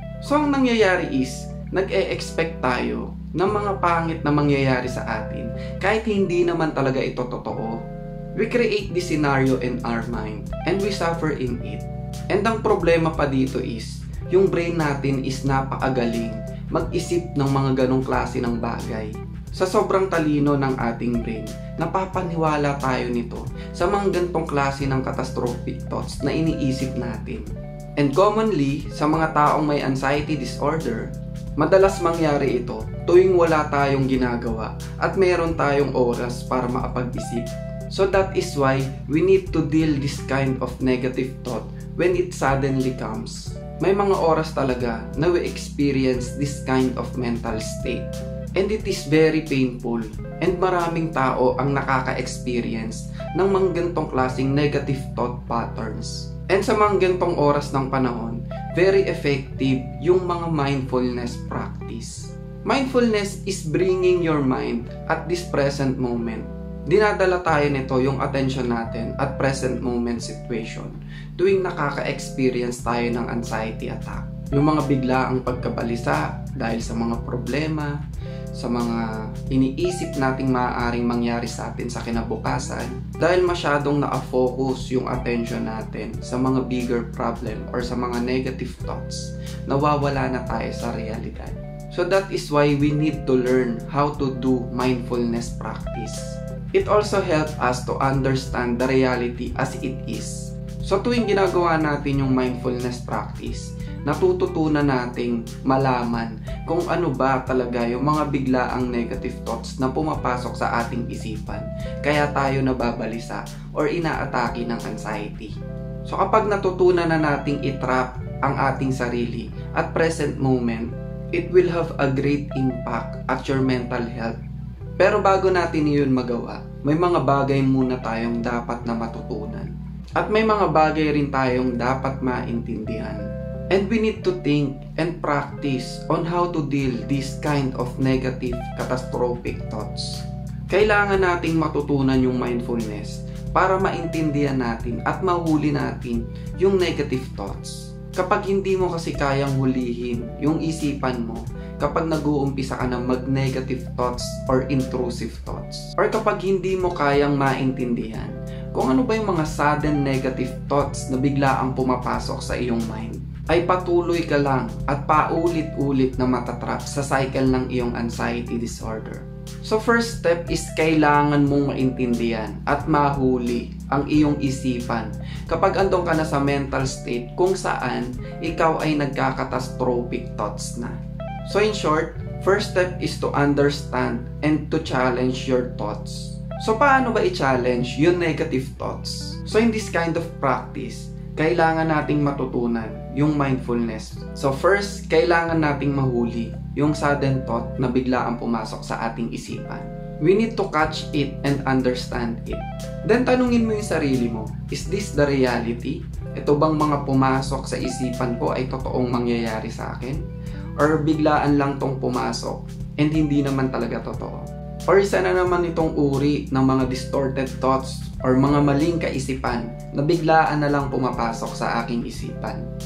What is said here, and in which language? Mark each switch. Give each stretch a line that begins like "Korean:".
Filipino: So ang nangyayari is, nag-e-expect tayo ng mga pangit na mangyayari sa atin kahit hindi naman talaga ito totoo.
English: We create this scenario in our mind and we suffer in it.
Filipino: And ang problema pa dito is, yung brain natin is napakagaling mag-isip ng mga ganong klase ng bagay. Sa sobrang talino ng ating brain, napapaniwala tayo nito sa mga gantong klase ng catastrophic thoughts na iniisip natin. And commonly, sa mga taong may anxiety disorder, madalas mangyari ito tuwing wala tayong ginagawa at meron tayong oras para makapag-isip.
English: So that is why we need to deal this kind of negative thought when it suddenly comes.
Filipino: May mga oras talaga na
English: we experience this kind of mental state. And it is very painful
Filipino: and maraming tao ang nakaka-experience ng mga gantong klaseng negative thought patterns. And sa mga gantong oras ng panahon, very effective yung mga mindfulness practice.
English: Mindfulness is bringing your mind at this present moment.
Filipino: Dinadala tayo nito yung attention natin at present moment situation tuwing nakaka-experience tayo ng anxiety attack. Yung mga biglaang pagkabalisa dahil sa mga problema, sa mga iniisip nating maaaring mangyari sa atin sa kinabukasan dahil masyadong na-focus yung attention natin sa mga bigger problem or sa mga negative thoughts, nawawala na tayo sa realidad.
English: So that is why we need to learn how to do mindfulness practice. It also helps us to understand the reality as it is.
Filipino: So tuwing ginagawa natin yung mindfulness practice, natututunan nating malaman kung ano ba talaga yung mga biglaang negative thoughts na pumapasok sa ating isipan kaya tayo nababalisa or inaatake ng anxiety. So kapag natutunan na nating itrap ang ating sarili at present moment,
English: it will have a great impact at your mental health.
Filipino: Pero bago natin iyon magawa, may mga bagay muna tayong dapat na matutunan at may mga bagay rin tayong dapat maintindihan.
English: And we need to think and practice on how to deal this kind of negative, catastrophic thoughts.
Filipino: Kailangan nating matutunan yung mindfulness para maintindihan natin at mahuli natin yung negative thoughts. Kapag hindi mo kasi kayang hulihin yung isipan mo, kapag nag-uumpisa ka na mag-negative thoughts or intrusive thoughts, or kapag hindi mo kayang maintindihan kung ano ba yung mga sudden negative thoughts na bigla ang pumapasok sa iyong mind, ay patuloy ka lang at paulit-ulit na matatrap sa cycle ng iyong anxiety disorder. So first step is kailangan mong maintindihan at mahuli ang iyong isipan kapag andong ka na sa mental state kung saan ikaw ay nagkakatastrophic thoughts na.
English: So in short, first step is to understand and to challenge your thoughts.
Filipino: So paano ba i-challenge yung negative thoughts? So
English: in this kind of practice,
Filipino: kailangan nating matutunan yung mindfulness. So first, kailangan nating mahuli yung sudden thought na bigla ang pumasok sa ating isipan.
English: We need to catch it and understand it.
Filipino: Then tanungin mo yung sarili mo,
English: is this the reality?
Filipino: Ito bang mga pumasok sa isipan ko ay totoong mangyayari sa akin? Or biglaan lang tong pumasok and hindi naman talaga totoo? Or isa na naman itong uri ng mga distorted thoughts or mga maling kaisipan na biglaan na lang pumapasok sa aking isipan.